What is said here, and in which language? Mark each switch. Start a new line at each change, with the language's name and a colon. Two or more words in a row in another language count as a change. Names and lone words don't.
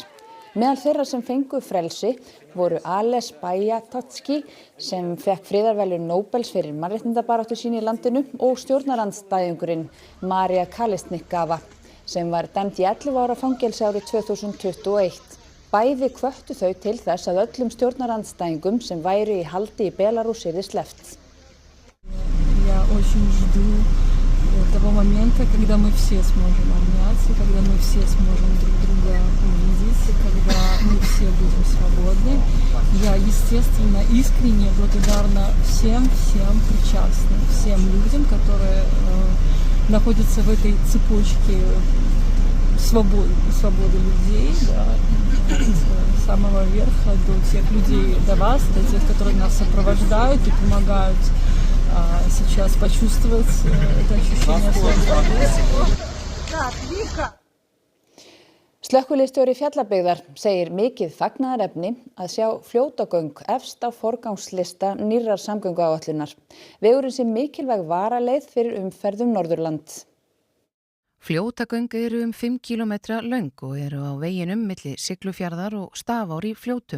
Icelandic: Meðal þeirra sem fengu frelsi voru Ales Bajatotski sem fekk friðarverðlaun Nóbels fyrir mannréttindabaráttu sína í landinu og stjórnarandstæðingurinn Maria Kalesnikava sem var dæmd í 11 ára fangelsi árið 2021. Bæði hvöttu þau til þess að öllum stjórnarandstæðingum sem væru í haldi í Belarús yrði sleppt.
Russian: Того момента, когда мы все сможем обняться, когда мы все сможем друг друга увидеть, когда мы все будем свободны. Я, естественно, искренне благодарна всем причастным, всем людям, которые находятся в этой цепочке свободы людей, да, от самого верха до тех людей, до вас, до тех, которые нас сопровождают и помогают сейчас почувствовать это ощущение свободы.
Icelandic: Slökkviliðsstjóri Fjallabyggðar segir mikið fagnaðarefni að sjá fljótagöng efst á forgangslista nýrrar samgönguáætlunar. Vegurinn sé mikilvæg varaleið fyrir umferð Norðurland. Fljótagöng eru 5 kílómetra löng og eru á veginum milli Siglufjarðar og Stafár í Fljótum.